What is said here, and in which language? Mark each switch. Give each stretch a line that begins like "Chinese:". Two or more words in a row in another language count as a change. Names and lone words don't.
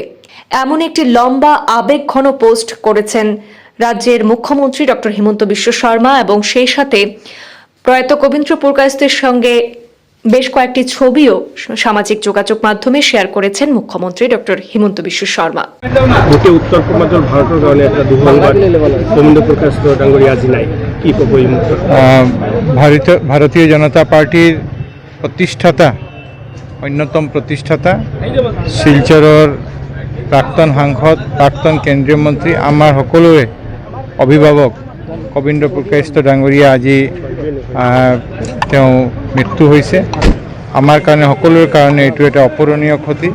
Bangla: এমন একটি লম্বা আবেগঘন পোস্ট করেছেন রাজ্যের মুখ্যমন্ত্রী ডক্টর হিমন্ত বিশ্ব শর্মা এবং সেই সাথে প্রয়াত কবীন্দ্র পুরকায়স্থের সঙ্গে বেশ কয়েকটি ছবিও সামাজিক যোগাযোগ মাধ্যমে শেয়ার করেছেন মুখ্যমন্ত্রী ডক্টর হিমন্ত বিশ্ব শর্মা। উত্তর পূর্বাঞ্চল ভারতের কারণে একটা দুঃসংবাদ,
Assamese: কবীন্দ্র পুরকায়স্থ ডাঙ্গরি আজি নাই, কি কব?
Bangla: ভারতীয় জনতা পার্টির প্রতিষ্ঠাতা, অন্যতম প্রতিষ্ঠাতা,
Assamese: শিলচৰৰ প্ৰাক্তন সাংসদ, প্ৰাক্তন কেন্দ্ৰীয় মন্ত্ৰী, আমাৰ সকলোৰে অভিভাৱক কবীন্দ্ৰ পুৰকায়স্থ ডাঙৰীয়া আজি তেওঁ মৃত্যু হৈছে। আমাৰ কাৰণে সকলোৰে কাৰণে এইটো এটা অপূৰণীয় ক্ষতি।